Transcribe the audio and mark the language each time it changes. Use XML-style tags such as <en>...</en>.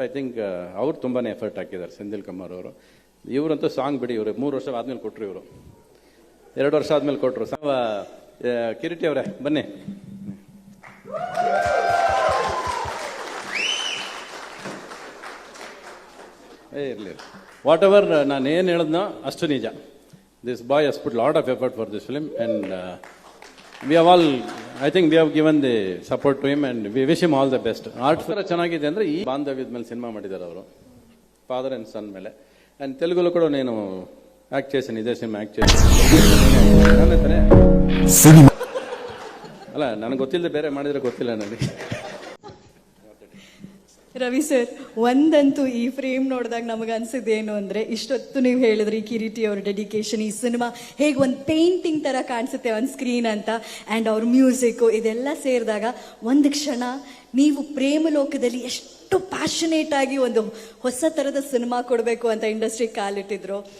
<en>I think</en> <kn>ಅವ್ರು ತುಂಬಾ effort ಹಾಕಿದ್ದಾರೆ ಸೆಂದಿಲ್ ಕುಮಾರ್ ಅವರು. ಇವರಂತೂ ಸಾಂಗ್ ಬಿಡಿ, ಇವರು 3 ವರ್ಷ ಆದ್ಮೇಲೆ ಕೊಟ್ಟರು, ಇವರು 2 ವರ್ಷ ಆದ್ಮೇಲೆ ಕೊಟ್ಟರು. ಕಿರೀಟಿ ಅವರೇ ಬನ್ನಿ. ಇರಲಿ,</kn> <en>whatever</en> <kn>ನಾನು ಏನು ಹೇಳಿದ್ನೋ ಅಷ್ಟು ನಿಜ.</kn> <en>This boy has put lot of effort for this film and we have all, I think we have given the support to him and we wish him all the best.</en> <kn>Art ಚೆನ್ನಾಗಿದೆ ಅಂದರೆ ಈ ಬಾಂಧವ್ಯದ ಮೇಲೆ ಸಿನಿಮಾ ಮಾಡಿದ್ದಾರೆ ಅವರು, ಫಾದರ್ ಆ್ಯಂಡ್ ಸನ್ ಮೇಲೆ. And ತೆಲುಗುಲು ಕೂಡ</kn> <te>నేను యాక్ట్ చేశాను, ఇదే సినిమా యాక్ట్ చేశాను.</te> <kn>ಅಲ್ಲ ನನಗೆ ಗೊತ್ತಿಲ್ಲದೆ ಬೇರೆ ಮಾಡಿದ್ರೆ ಗೊತ್ತಿಲ್ಲ ನನಗೆ. ರವಿ ಸರ್, ಒಂದಂತೂ ಈ ಫ್ರೇಮ್ ನೋಡಿದಾಗ ನಮಗೆ ಅನ್ಸಿದ್ದೇನು ಅಂದರೆ, ಇಷ್ಟೊತ್ತು ನೀವು ಹೇಳಿದ್ರಿ ಕಿರೀಟಿ ಅವ್ರ ಡೆಡಿಕೇಶನ್, ಈ ಸಿನಿಮಾ ಹೇಗೆ ಒಂದು ಪೇಂಟಿಂಗ್ ಥರ ಕಾಣಿಸುತ್ತೆ ಒಂದು ಸ್ಕ್ರೀನ್ ಅಂತ, ಆ್ಯಂಡ್ ಅವ್ರ ಮ್ಯೂಸಿಕ್ಕು ಇದೆಲ್ಲ ಸೇರಿದಾಗ ಒಂದು ಕ್ಷಣ ನೀವು ಪ್ರೇಮ ಲೋಕದಲ್ಲಿ ಎಷ್ಟು ಪ್ಯಾಷನೇಟ್ ಆಗಿ ಒಂದು ಹೊಸ ಥರದ ಸಿನಿಮಾ ಕೊಡಬೇಕು ಅಂತ ಇಂಡಸ್ಟ್ರಿ ಕಾಲಿಟ್ಟಿದ್ರು.</kn>